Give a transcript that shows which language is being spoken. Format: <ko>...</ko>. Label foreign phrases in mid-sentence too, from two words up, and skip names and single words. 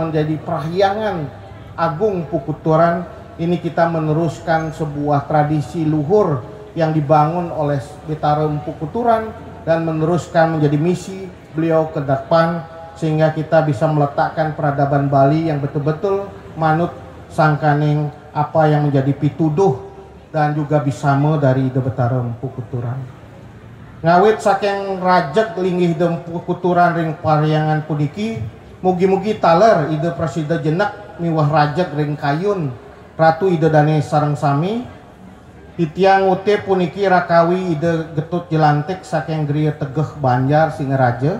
<id>menjadi perahyangan Agung Pukuturan, ini kita meneruskan sebuah tradisi luhur yang dibangun oleh Betara Empu Kuturan dan meneruskan menjadi misi beliau ke depan sehingga kita bisa meletakkan peradaban Bali yang betul-betul</id> <ban>manut sangkaning</ban> <id>apa yang menjadi pituduh dan juga bisama dari Ide Betara Empu Kuturan.</id> <ban>Ngawit saking rajek linggih Empu Kuturan ring paryangan puniki mugi-mugi taler Ide Presida jenak miwah rajak ring kayun Ratu ide dane sareng sami titiang ute puniki rakawi ide getut jelantik saking griya tegeh Banjar Singaraja</ban>